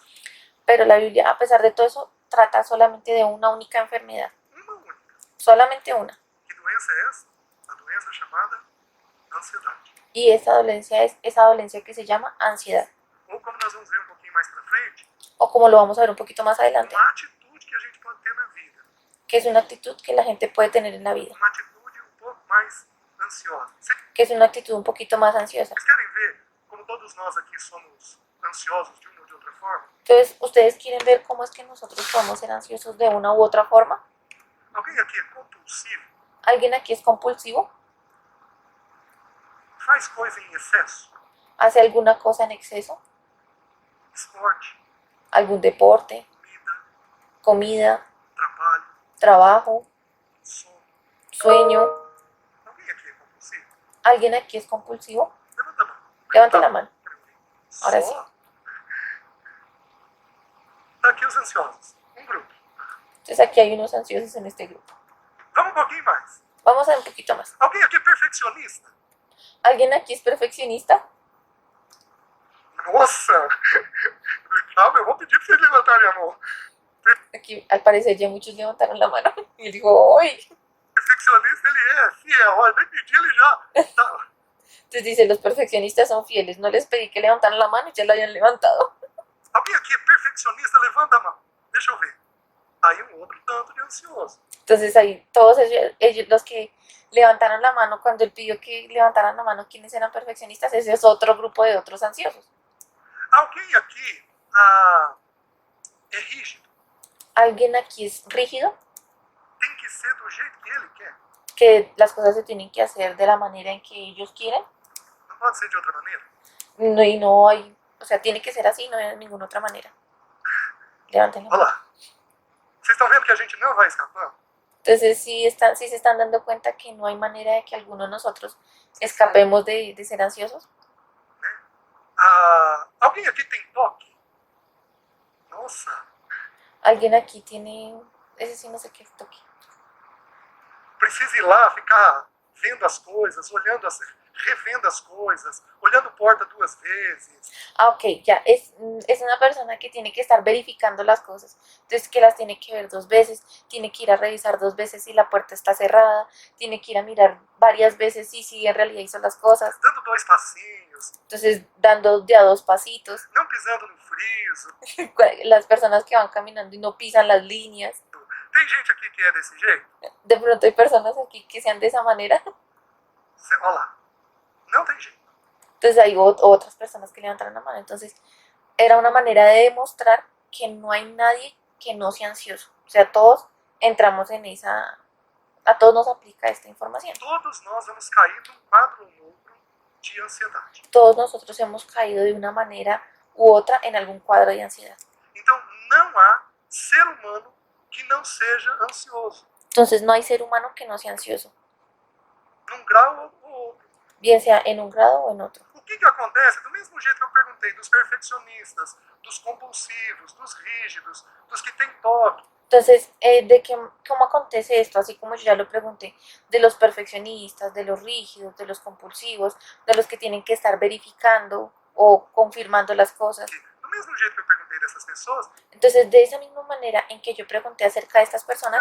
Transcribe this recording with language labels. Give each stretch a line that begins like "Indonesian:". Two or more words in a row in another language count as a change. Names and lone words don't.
Spanish: Pero la Biblia, a pesar de todo eso, trata solamente de una única enfermedad.
Portuguese: Uma única.
Spanish: Solamente una.
Portuguese: Que doença é essa? A doença chamada ansiedade.
Spanish: Y esa dolencia es esa dolencia que se llama ansiedad.
Portuguese: Ou como nós vamos ver um pouquinho mais para frente,
Spanish: O como lo vamos a ver un poquito más adelante,
Portuguese: uma atitude que a gente pode ter na vida.
Spanish: que es una actitud que la gente puede tener en la vida.
Portuguese: Uma atitude um pouco mais ansiosa.
Spanish: Que es una actitud un poquito más ansiosa.
Portuguese: Vocês querem ver como todos nós aqui somos ansiosos de uma ou de outra forma?
Spanish: Entonces, ¿ustedes quieren ver cómo es que nosotros podemos ser ansiosos de una u otra forma?
Portuguese: Alguém aqui é compulsivo?
Spanish: ¿Alguien aquí es compulsivo?
Portuguese: Faz coisa em excesso?
Spanish: ¿Hace alguna cosa en exceso?
Portuguese: Esporte,
Spanish: ¿Algún deporte?
Portuguese: comida,
Spanish: ¿Comida?
Portuguese: trabalho,
Spanish: ¿Trabajo?
Portuguese: sono.
Spanish: ¿Sueño?
Portuguese: Alguém aqui é compulsivo?
Spanish: ¿Alguien aquí es compulsivo?
Portuguese: Levanta a mão.
Spanish: Levante la mano. Ahora sí.
Portuguese: Só? Tá aqui os ansiosos. Um grupo.
Spanish: Entonces aquí hay unos ansiosos en este grupo.
Portuguese: Vamos um pouquinho mais.
Spanish: Vamos a ver un poquito más.
Portuguese: Alguém aqui é perfeccionista?
Spanish: ¿Alguien aquí es perfeccionista?
Portuguese: Nossa! Calma, eu vou pedir pra vocês levantarem a mão.
Spanish: Aquí al parecer ya muchos levantaron la mano. Y él dijo, ¡ay!
Portuguese: Perfeccionista ele é fiel, olha, nem pedi, ele já. Tá.
Spanish: Entonces dice, los perfeccionistas son fieles. No les pedí que levantaran la mano y ya la habían levantado.
Portuguese: Alguém aqui é perfeccionista? Levanta a mão. Deixa eu ver. Aí um outro tanto de ansioso.
Spanish: Entonces ahí todos ellos, los que levantaron la mano cuando él pidió que levantaran la mano, quienes eran perfeccionistas, ese es otro grupo de otros ansiosos.
Portuguese: Alguém aqui é rígido?
Spanish: ¿Alguien aquí es rígido?
Portuguese: Tem que ser do jeito que ele quer.
Spanish: Que las cosas se tienen que hacer de la manera en que ellos quieren.
Portuguese: Não pode ser de outra maneira.
Spanish: No, y no hay, o sea, tiene que ser así, no hay de ninguna otra manera. Levanten la
Portuguese: Olha
Spanish: mano.
Portuguese: lá. Vocês estão vendo que a gente não vai escapando?
Spanish: Entonces sí se están dando cuenta que no hay manera de que alguno de nosotros escapemos de ser ansiosos.
Portuguese: Alguém aqui tem toque? Nossa.
Spanish: Alguien aquí tiene, ese sí no sé qué es toque.
Portuguese: Precisa ir lá, ficar vendo as coisas, olhando revendo as coisas, olhando porta 2 vezes.
Spanish: Ah, ok, ya, es una persona que tiene que estar verificando las cosas. Entonces, que las tiene que ver 2 veces, tiene que ir a revisar 2 veces si la puerta está cerrada, tiene que ir a mirar varias veces si en realidad hizo las cosas.
Portuguese: Dando 2 passinhos,
Spanish: Entonces, dando de a 2 pasitos.
Portuguese: não pisando no friso.
Spanish: Las personas que van caminando y no pisan las líneas.
Portuguese: Tem gente aqui que é desse jeito?
Spanish: De pronto hay personas aquí que sean de esa manera.
Portuguese: Olha lá. Não tem jeito.
Spanish: Entonces hay otras personas que levantaron la mano. Entonces era una manera de demostrar que no hay nadie que no sea ansioso. O sea, todos entramos en esa... A todos nos aplica esta información.
Portuguese: Todos nós vamos cair num quadro ou outro de ansiedade.
Spanish: Todos nosotros hemos caído de una manera u otra en algún cuadro de ansiedad.
Portuguese: Então não há ser humano que não seja ansioso.
Spanish: Entonces no hay ser humano que no sea ansioso,
Portuguese: Num grau ou outro.
Spanish: bien sea en un grado o en otro.
Portuguese: O que acontece? Do mesmo jeito que eu perguntei dos perfeccionistas, dos compulsivos, dos rígidos, dos que têm toque.
Spanish: Entonces, ¿cómo acontece esto? Así como yo ya lo pregunté, de los perfeccionistas, de los rígidos, de los compulsivos, de los que tienen que estar verificando o confirmando las cosas.
Portuguese: Do mesmo jeito que eu perguntei dessas pessoas,
Spanish: Entonces, de esa misma manera en que yo pregunté acerca de estas personas,